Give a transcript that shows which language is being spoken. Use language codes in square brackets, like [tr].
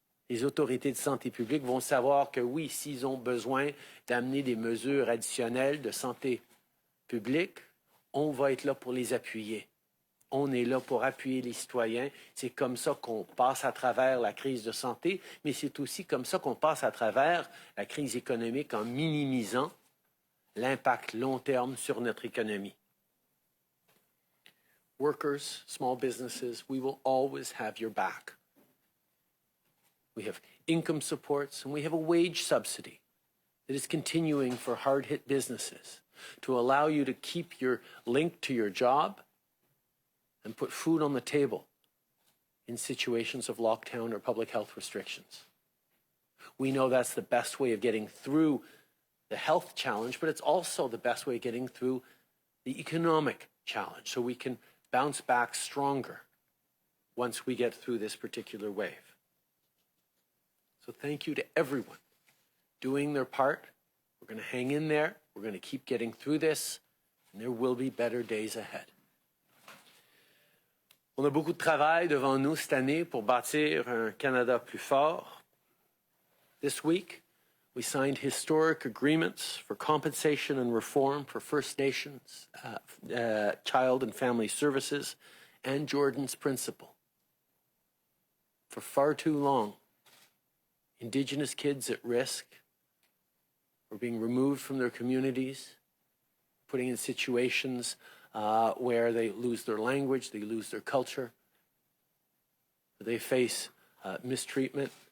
[fr] Les autorités de santé publique vont savoir que oui, s'ils ont besoin d'amener des mesures additionnelles de santé publique, on va être là pour les appuyer. On est là pour appuyer les citoyens. C'est comme ça qu'on passe à travers la crise de santé, mais c'est aussi comme ça qu'on passe à travers la crise économique en minimisant l'impact long terme sur notre économie. [en] Workers, small businesses, we will always have your back. We have income supports and we have a wage subsidy that is continuing for hard-hit businesses to allow you to keep your link to your job and put food on the table in situations of lockdown or public health restrictions. We know that's the best way of getting through the health challenge, but it's also the best way of getting through the economic challenge, so we can bounce back stronger once we get through this particular wave. So thank you to everyone doing their part. We're going to hang in there. We're going to keep getting through this, and there will be better days ahead. [fr] On a beaucoup de travail devant nous cette année pour bâtir un Canada plus fort. [en] This week, we signed historic agreements for compensation and reform for First Nations, Child and Family Services, and Jordan's Principle. For far too long, Indigenous kids at risk were being removed from their communities, putting in situations where they lose their language, they lose their culture, they face mistreatment.